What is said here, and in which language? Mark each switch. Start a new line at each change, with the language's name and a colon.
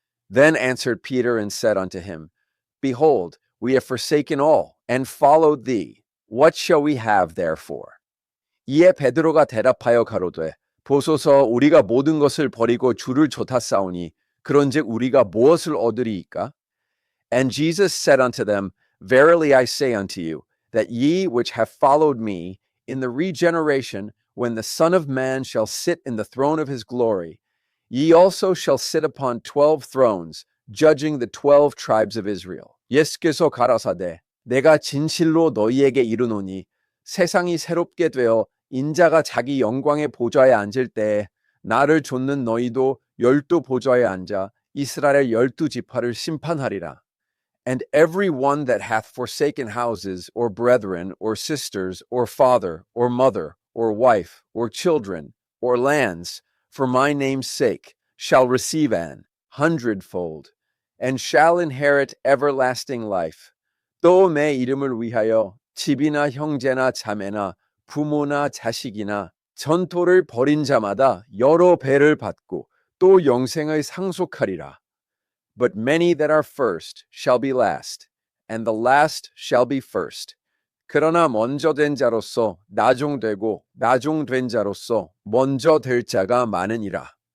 English: Then answered Peter and said unto him, Behold, we have forsaken all, and followed thee. What shall we have therefore?
Korean: 이에 베드로가 대답하여 가로되, 보소서 우리가 모든 것을 버리고 주를 좇았사오니 그런즉 우리가 무엇을 얻으리이까?
English: And Jesus said unto them, Verily I say unto you, that ye which have followed me, in the regeneration, when the Son of Man shall sit in the throne of his glory, ye also shall sit upon 12 thrones, judging the 12 tribes of Israel.
Korean: 예수께서 가라사대, 내가 진실로 너희에게 이르노니, 세상이 새롭게 되어 인자가 자기 영광의 보좌에 앉을 때에 나를 좇는 너희도 12 보좌에 앉아 이스라엘 12지파를 심판하리라.
English: And every one that hath forsaken houses, or brethren, or sisters, or father, or mother, or wife, or children, or lands, for my name's sake, shall receive an 100-fold, and shall inherit everlasting life.
Korean: 또 내 이름을 위하여 집이나 형제나 자매나 부모나 자식이나 전토를 벌인 자마다 여러 배를 받고 또 영생을 상속하리라.
English: But many that are first shall be last, and the last shall be first.
Korean: 그러나 먼저 된 자로서 나중되고 나중된 자로서 먼저 될 자가 많으니라.